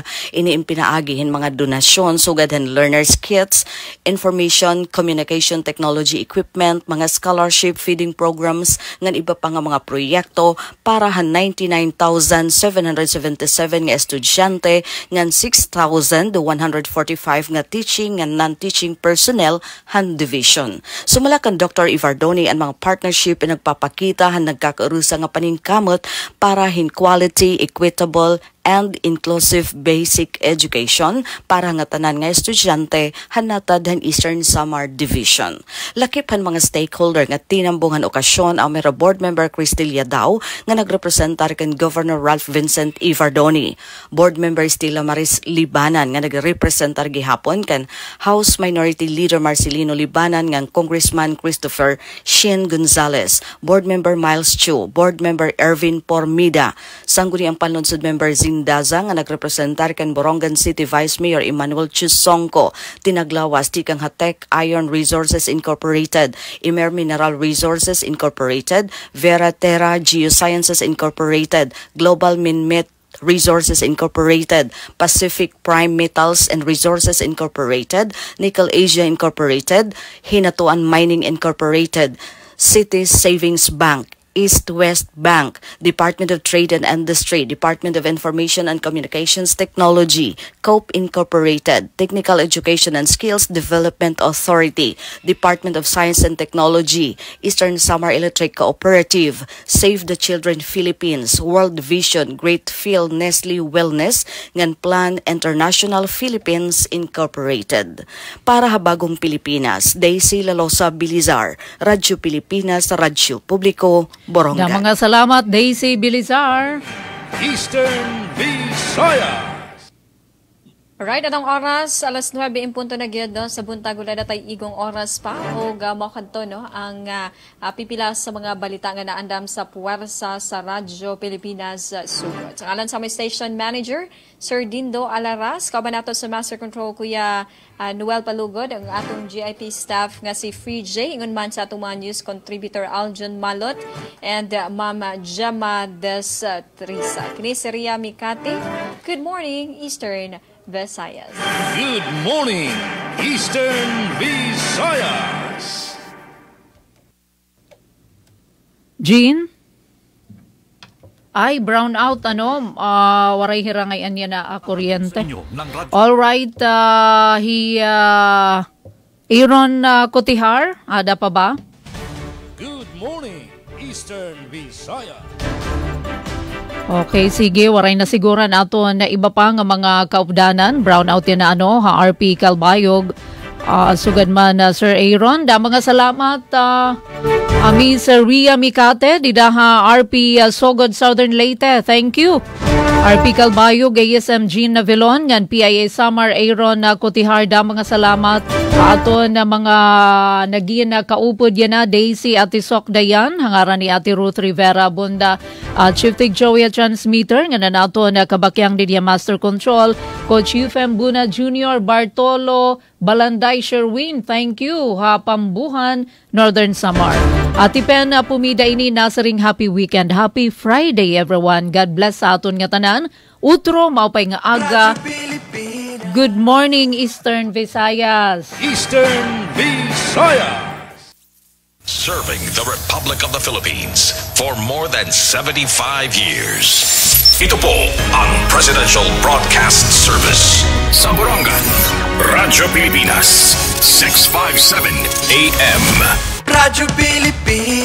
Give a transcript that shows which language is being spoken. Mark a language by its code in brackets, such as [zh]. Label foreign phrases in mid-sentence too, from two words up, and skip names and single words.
[war] Iniimpinaagihin mga donasyon sugadhan [en] learners kits, information communication technology equipment, [war] mga [en] scholarship feeding programs [war] ngan iba pa nga mga proyekto para han 99,777 nga estudyante ngan 6,145 nga [en] teaching and non-teaching personnel [war] han division. Sumala kan Dr. Ivardoni ang mga partnership na nagpapakita han nagkakarusa nga paningkamot para hin [en] quality, equitable, and inclusive basic education [war] para nga tanan nga estudyante hanatad han Eastern Samar Division. Lakip han mga stakeholder nga tinambungan okasyon ang mera [en] board member [war] Cristelia Dao nga nagrepresentar kan Governor Ralph Vincent Ivardoni, [en] board member [war] Stella Maris Libanan nga nagrepresentar gihapon kan House Minority Leader Marcelino Libanan nga Congressman Christopher Shin Gonzales, [en] board member [war] Miles Chu, [en] board member [war] Ervin Pormida, sangguni ang panlunsod member Daza nga nagrepresentar kan Borongan City Vice Mayor Emmanuel Chusongko, tinaglawas tikang Hatek Iron Resources Incorporated, Imer Mineral Resources Incorporated, Vera Terra Geosciences Incorporated, Global Minmet Resources Incorporated, Pacific Prime Metals and Resources Incorporated, Nickel Asia Incorporated, Hinatuan Mining Incorporated, City Savings Bank, East West Bank, Department of Trade and Industry, Department of Information and Communications Technology, COPE Incorporated, Technical Education and Skills Development Authority, Department of Science and Technology, Eastern Samar Electric Cooperative, Save the Children Philippines, World Vision, Great Field Nestle Wellness, ngan Plan International Philippines Incorporated. Para Habagong Pilipinas, Daisy Lalosa Bilizar, Radyo Pilipinas, Radyo Publiko, Borongan. Na mga salamat, Daisy Bilizar. Eastern Visayas. [ceb] Alright, anong oras? Alas 9 in punto na gyud no? Sa buntag wala na tay igong oras pa o gamo kadto no ang pipila sa mga balita nga naandam sa puwersa sa Radyo Pilipinas sugod. Sa ngalan sa may [en] station manager [ceb] Sir Dindo Alaras, kauban nato sa [en] Master Control [ceb] Kuya Noel Palugod, ang atong GIP staff nga si Free J, ingon man sa atong mga [en] news contributor [ceb] Aljon Malot and Mama Gemma Des Teresa. Kini si Ria Mikati. [en] Good morning, Eastern Visayas. Good morning, Eastern Visayas. Jean? [war] Ay, [en] brown out, [war] waray hirangay anya na kuryente. [en] All right, [war] Aaron Cotihar, ada pa ba? [en] Good morning, Eastern Visayas. [war] Okay, sige, waray na siguro nato na iba pa nga mga kaupdanan. [en] Brown out [war] yan na RP Calbayog. Sugad man Sir Aaron. Da mga salamat Miss Ria Mikate, didaha RP Sogod Southern Leyte. [en] Thank you. [war] RP Calbayog, ASM Jean Navilon, ngan PIA Samar Aaron Cotiharda, mga salamat aton na mga naging kaupod yan na Daisy Atisok Dayan, hangaran ni Ate Ruth Rivera Bunda, Chief Tig Joey Transmitter, nga na nato na kabakyang Didia [en] Master Control, [war] Coach Ufem Buna Jr., Bartolo Balanday Sherwin, [en] thank you, Pambuhan, Northern Samar. [war] Ati Pen pumida ini nasaring [en] happy weekend, happy Friday everyone, God bless [war] sa aton nga tanan, utro maupay nga aga. [en] Good morning Eastern Visayas. Eastern Visayas. Serving the Republic of the Philippines for more than 75 years. [tl] Ito po ang Presidential Broadcast Service sa Borongan, Radyo Pilipinas, 657 AM. Radyo Pilipinas.